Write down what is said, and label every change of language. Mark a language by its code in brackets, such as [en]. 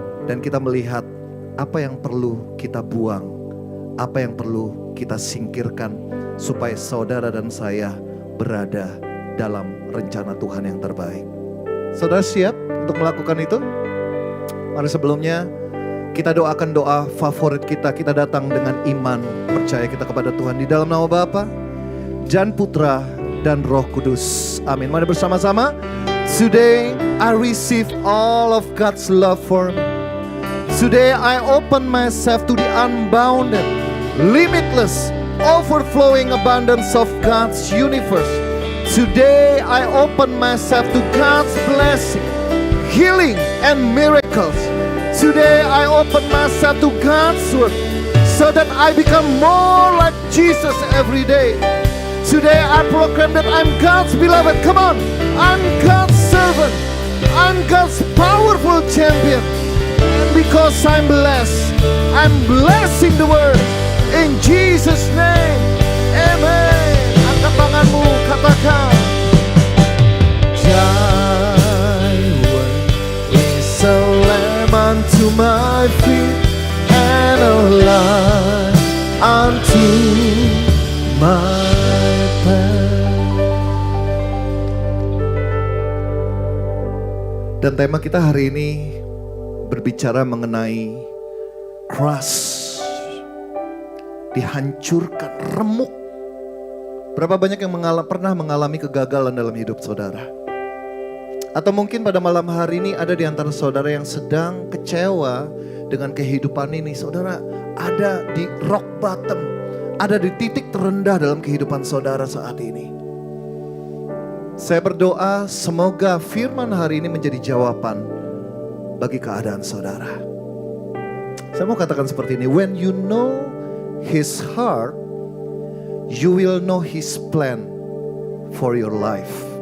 [id] Dan kita melihat apa yang perlu kita buang, apa yang perlu kita singkirkan, supaya saudara dan saya berada dalam rencana Tuhan yang terbaik. Saudara siap untuk melakukan itu? Mari sebelumnya kita doakan doa favorit kita. Kita datang dengan iman, percaya kita kepada Tuhan. Di dalam nama Bapa dan Putra dan Roh Kudus. Amin. Mari bersama-sama. [en] Today I receive all of God's love for me. Today I open myself to the unbounded, limitless, overflowing abundance of God's universe. Today I open myself to God's blessing, healing and miracles. Today I open myself to God's word so that I become more like Jesus every day. Today I proclaim that I'm God's beloved. Come on, I'm God's servant. I'm God's powerful champion. And because I'm blessed, I'm blessing the world. In Jesus' name, amen. [id] Angkat tanganmu, katakan. [en] Thy word is a lamp unto my feet and a light unto my path. [id] Dan tema kita hari ini berbicara mengenai crush, dihancurkan, remuk. Berapa banyak yang pernah mengalami kegagalan dalam hidup saudara? Atau mungkin pada malam hari ini ada di antara saudara yang sedang kecewa dengan kehidupan ini. Saudara ada di [en] rock bottom, [id] ada di titik terendah dalam kehidupan saudara saat ini. Saya berdoa semoga firman hari ini menjadi jawaban bagi keadaan saudara. Saya mau katakan seperti ini. [en] When you know His heart, you will know His plan for your life.